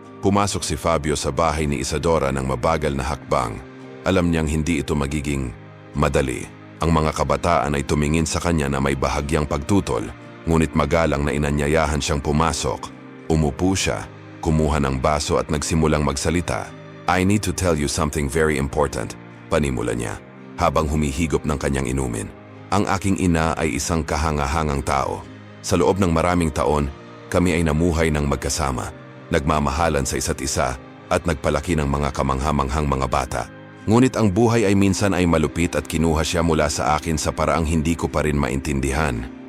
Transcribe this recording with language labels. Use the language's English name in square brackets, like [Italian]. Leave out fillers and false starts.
[Filipino] Pumasok si Fabio sa bahay ni Isadora ng mabagal na hakbang. Alam niyang hindi ito magiging madali. Ang mga kabataan ay tumingin sa kanya na may bahagyang pagtutol, ngunit magalang na inanyayahan siyang pumasok. Umupo siya, kumuha ng baso at nagsimulang magsalita. [English] "I need to tell you something very important," [Filipino] panimula niya, habang humihigop ng kanyang inumin. "Ang aking ina ay isang kahangahangang tao. Sa loob ng maraming taon, kami ay namuhay ng magkasama, nagmamahalan sa isa't isa at nagpalaki ng mga kamanghamanghang mga bata. Ngunit ang buhay ay minsan ay malupit at kinuha siya mula sa akin sa paraang hindi ko pa rin maintindihan.